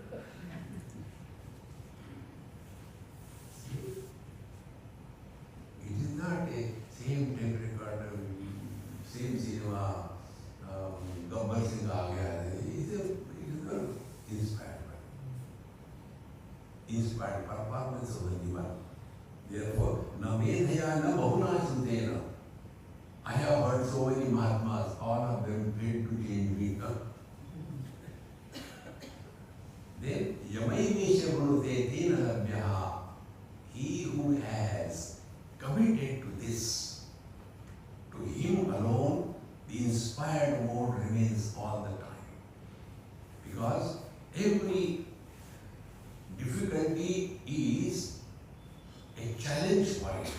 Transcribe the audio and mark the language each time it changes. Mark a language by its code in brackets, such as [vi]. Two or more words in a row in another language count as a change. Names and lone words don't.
[en] It is not a same tape recorder, same cinema, Gabbar Singh [hi] आ गया. [en] It is not inspired. Inspired performance of the Divan. Therefore, [sa] न मेधया न बहुनाश्रुतेन. [en] I have heard so many Mahatmas, all of them failed to change me. Then, [sa] यमेवैष वृणुते तेन लभ्यः. [en] He who has committed to this, to him alone, the inspired mode remains all the time. Because every difficulty is a challenge for it.